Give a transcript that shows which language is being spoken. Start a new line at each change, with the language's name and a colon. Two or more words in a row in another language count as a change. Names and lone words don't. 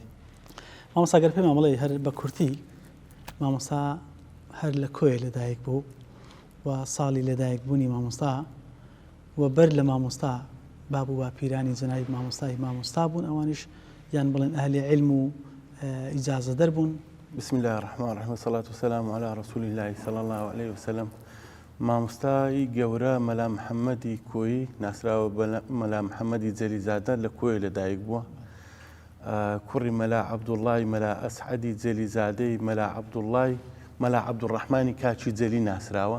Central Kurdish: مامۆستا گەر پێم مەڵێ هەر بە کورتی مامۆستا هەر لە کۆیە لەدایک بوو و ساڵی لەدایک بوونی مامۆستا و بەر لە مامۆستا بابوو با پیرانی جەنابی مامۆستای مامۆستا بوون ئەوانش یان بڵێن ئەهلی عیلم و ئیجازە دەربوون.
Arabic: بسم الله الرحمن الرحیم والصلاة والسلام على رسول الله صلى الله عليه وسلم.
Central Kurdish: مامۆستای گەورە مەلا محەممەدی کۆیی ناسراوە مەلا محەممەدی جەلیزادە لە کۆیە لەدایک بووە. کوڕی مەلا عەبدوڵڵای مەلا ئەسعەدی جەلیزادەی مەلا عەبدوڵڵای مەلا عەبدوڕەحمانی کاچی جەلی ناسراوە.